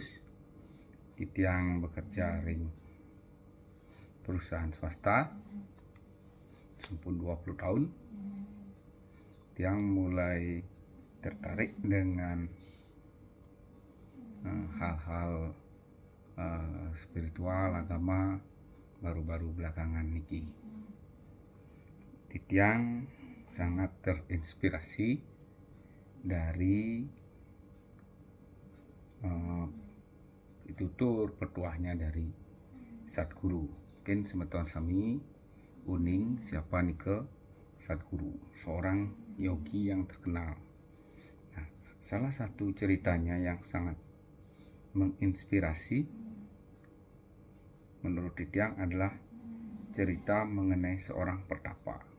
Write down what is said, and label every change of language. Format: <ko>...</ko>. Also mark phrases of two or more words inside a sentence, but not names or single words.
<id>Titiang bekerja di perusahaan swasta sampun 20 tahun. Titiang mulai tertarik dengan hal-hal spiritual agama baru-baru belakangan niki. Titiang sangat terinspirasi dari pitutur petuahnya dari Sadguru. Mungkin</id> <ban>semeton sami uning</ban> <id>siapa nike Sadguru, seorang yogi yang terkenal. Nah, salah satu ceritanya yang sangat menginspirasi menurut Titiang adalah cerita mengenai seorang pertapa.</id>